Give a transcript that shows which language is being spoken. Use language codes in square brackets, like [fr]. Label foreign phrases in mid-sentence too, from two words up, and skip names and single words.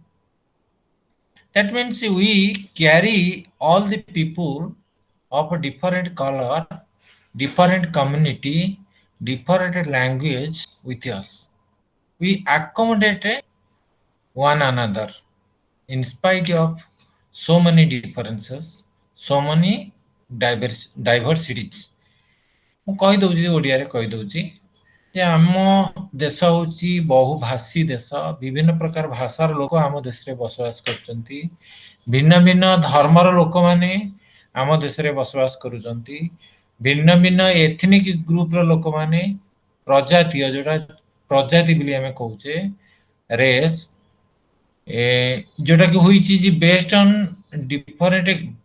[en] That means we carry all the people of a different color, different community, different language with us. We accommodate one another in spite of so many differences, so many diversities. [or] ମୁଁ କହିଦଉଛି ଓଡ଼ିଆରେ କହିଦଉଛି ଯେ ଆମ ଦେଶ ହଉଛି ବହୁଭାଷୀ ଦେଶ, ବିଭିନ୍ନ ପ୍ରକାର ଭାଷାର ଲୋକ ଆମ ଦେଶରେ ବସବାସ କରୁଛନ୍ତି, ଭିନ୍ନ ଭିନ୍ନ ଧର୍ମର ଲୋକମାନେ ଆମ ଦେଶରେ ବସବାସ କରୁଛନ୍ତି, ଭିନ୍ନ ଭିନ୍ନ [en] ethnic groupar [or] ଲୋକମାନେ, ପ୍ରଜାତୀୟ ଯୋଉଟା ପ୍ରଜାତି ବୋଲି ଆମେ କହୁଛେ, ରେସ୍, ଯୋଉଟା କି ହୋଇଛି ଯେ [en] based on different